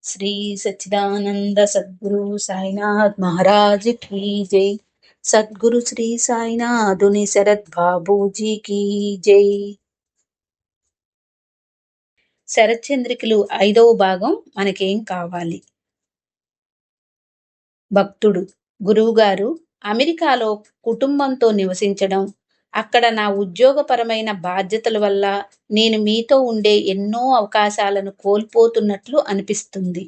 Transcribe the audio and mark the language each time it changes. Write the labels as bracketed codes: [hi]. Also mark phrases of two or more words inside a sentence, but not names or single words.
[hi] श्री सच्चिदानंद सद्गुरु साईनाथ महाराज की जय। सद्गुरु श्री साईनाथुनि शरद బాబూజీ की జై। [te] శరచంద్రికలు 5వ భాగం మనకేం కావాలి. భక్తుడు గురువుగారు అమెరికాలో కుటుంబంతో నివసించడం, అక్కడ నా ఉద్యోగపరమైన బాధ్యతల వల్ల నేను మీతో ఉండే ఎన్నో అవకాశాలను కోల్పోతున్నట్లు అనిపిస్తుంది.